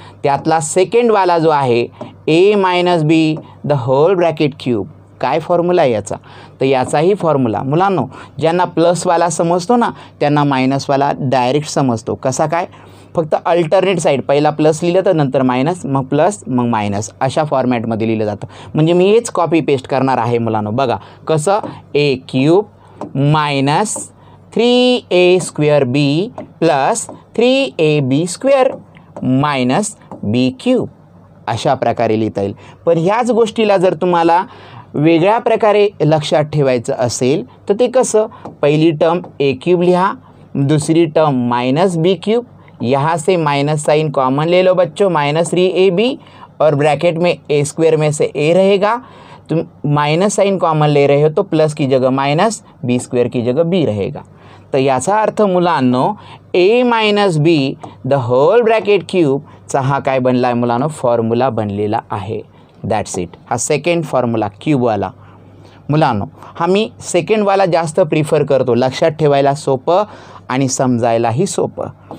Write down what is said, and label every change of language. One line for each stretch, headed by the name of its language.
Marathi: त्यातला सेकंडवाला जो आहे ए minus be the hole bracket cube, काय फॉर्म्युला आहे याचा, तर याचाही फॉर्म्युला मुलांनो ज्यांना प्लसवाला समजतो ना त्यांना मायनसवाला डायरेक्ट समजतो. कसा काय, फक्त अल्टरनेट साईड, पहिला प्लस लिहिलं तर नंतर मायनस, मग प्लस मग मायनस, अशा फॉर्मॅटमध्ये लिहिलं जातं. म्हणजे मी हेच कॉपी पेस्ट करणार आहे मुलांनो. बघा कसं, ए क्यूब मायनस 3a स्क्वेअर बी प्लस 3ab स्क्वेअर मायनस बी क्यूब, अशा प्रकारे लिहिता येईल. पण ह्याच गोष्टीला जर तुम्हाला वेगळ्या प्रकारे लक्षात ठेवायचं असेल तर ते कसं, पहिली टर्म ए क्यूब लिहा,
Hindi: दूसरी टर्म माइनस बी क्यूब, यहाँ से माइनस साइन कॉमन ले लो बच्चों, माइनस 3ab और ब्रैकेट में ए स्क्वेयर में से ए रहेगा, तुम माइनस साइन कॉमन ले रहे हो तो प्लस की जगह माइनस, बी स्क्वेयर की जगह बी रहेगा.
Marathi: तर याचा अर्थ मुलांनो ए minus be the hole bracket क्यूबचा हा काय बनला आहे मुलांनो, फॉर्म्युला बनलेला आहे. That's it. हा सेकंड फॉर्म्युला क्यूबवाला मुलांनो, हा मी सेकंडवाला जास्त प्रिफर करतो, लक्षात ठेवायला सोपं आणि समजायलाही सोपं.